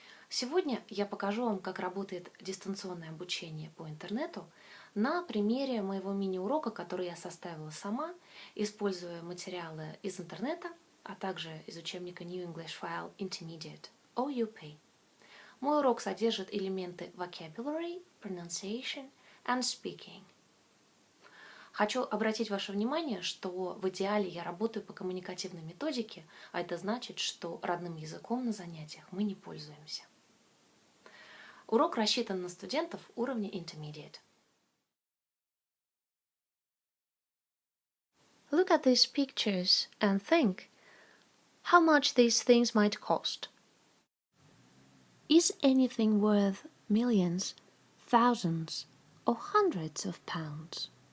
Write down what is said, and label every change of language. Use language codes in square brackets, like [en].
[ru] Сегодня я покажу вам, как работает дистанционное обучение по интернету на примере моего мини-урока, который я составила сама, используя материалы из интернета, а также из учебника New English File Intermediate OUP. Мой урок содержит элементы [en] vocabulary, pronunciation and speaking. [ru] Хочу обратить ваше внимание, что в идеале я работаю по коммуникативной методике, а это значит, что родным языком на занятиях мы не пользуемся. Урок рассчитан на студентов уровня Intermediate. [en] Look at these pictures and think how much these things might cost. Is anything worth millions, thousands, or hundreds of pounds?